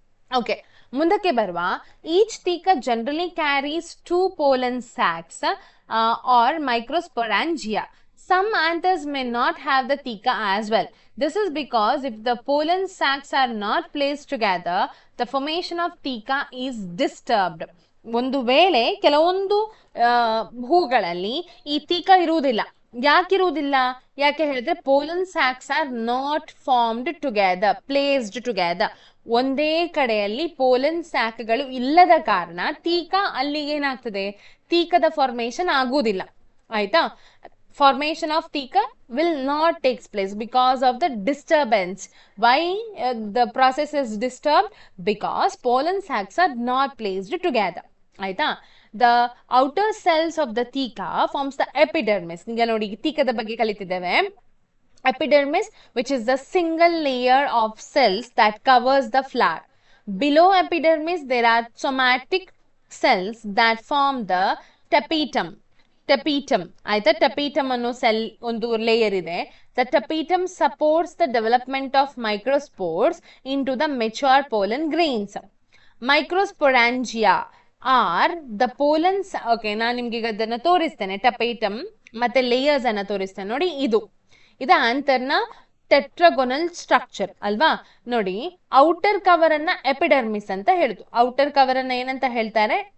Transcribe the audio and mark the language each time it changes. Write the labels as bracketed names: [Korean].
[English] okay, [Kannada] ಮುಂದಕ್ಕೆ ಬರುವ. [English] Each theca generally carries 2 pollen sacs or microsporangia. Some anthers may not have the theca as well. This is because if the pollen sacs are not placed together, the formation of theca is disturbed. [Kannada] ಒಂದು ವೇಳೆ ಕೆಲವೊಂದು ಹೂಗಳಲ್ಲಿ ಈ ತೀಕ ಇರುವುದಿಲ್ಲ. ಯಾಕಿರುವುದಿಲ್ಲ? ಯಾಕೆ ಹೇಳಿದ್ರೆ [English] Pollen sacs are not formed together, placed together. [Kannada] ಒಂದೇ ಕಡೆಯಲ್ಲಿ pollen ಸ್ಯಾಕ್ಗಳು ಇಲ್ಲದ ಕಾರಣ ತೀಕ ಅಲ್ಲಿ ಏನಾಗ್ತದೆ, ತೀಕದ ಫಾರ್ಮೇಶನ್ ಆಗುವುದಿಲ್ಲ ಆಯ್ತಾ. [English] Formation of theca will not takes place because of the disturbance. Why the process is disturbed? Because pollen sacs are not placed together ಆಯ್ತಾ. The outer cells of the theca forms the epidermis. [Kannada] ಈಗ ನೋಡಿ, ತೀಕದ ಬಗ್ಗೆ ಕಲಿತಿದ್ದೇವೆ. [English] Epidermis, which is the single layer of cells that covers the flower. Below epidermis there are somatic cells that form the tapetum ಆಯ್ತಾ. [Kannada] tapetum ಅನ್ನೋ cell ಒಂದು layer ಇದೆ. [English] The tapetum supports the development of microspores into the mature pollen grains. Microsporangia are the pollens. [Kannada] Okay, ನಾನು ನಿಮ್ಗೆ ಈಗ ಅದನ್ನ ತೋರಿಸ್ತೇನೆ, ಟಪೇಟಮ್ ಮತ್ತೆ ಲೇಯರ್ಸ್ ಅನ್ನ ತೋರಿಸ್ತೇನೆ. ನೋಡಿ, ಇದು ಆಂಥರ್ನ ಟೆಟ್ರಾಗೊನಲ್ ಸ್ಟ್ರಕ್ಚರ್ ಅಲ್ವಾ. ನೋಡಿ, ಔಟರ್ ಕವರ್ ಅನ್ನ ಎಪಿಡರ್ಮಿಸ್ ಅಂತ ಹೇಳುದು. ಔಟರ್ ಕವರ್ ಅನ್ನ ಏನಂತ ಹೇಳ್ತಾರೆ?